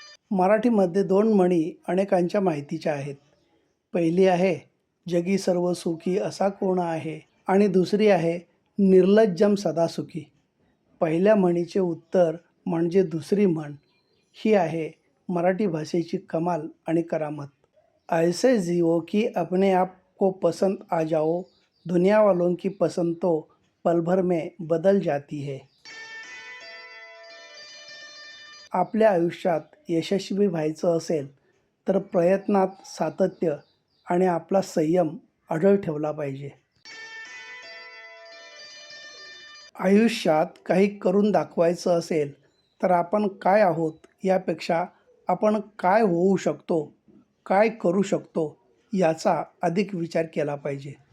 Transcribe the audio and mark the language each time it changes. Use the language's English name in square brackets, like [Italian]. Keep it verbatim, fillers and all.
[Marathi] मराठीमध्ये दोन म्हणी अनेकांच्या माहितीच्या आहेत. पहिली आहे जगी सर्व सुखी असा कोण आहे, आणि दुसरी आहे निर्लज्जम सदा सुखी. पहिल्या म्हणीचे उत्तर म्हणजे दुसरी म्हण. ही आहे मराठी भाषेची कमाल आणि करामत. [Hindi] ऐसे जियो कि अपने आप को पसंद आ जाओ, दुनिया वालों की पसंद तो पल भर में बदल जाती है. [Marathi] आपल्या आयुष्यात यशस्वी व्हायचं असेल तर प्रयत्नात सातत्य आणि आपला संयम अढळ ठेवला पाहिजे. आयुष्यात काही करून दाखवायचं असेल तर आपण काय आहोत यापेक्षा आपण काय होऊ शकतो, काय करू शकतो याचा अधिक विचार केला पाहिजे.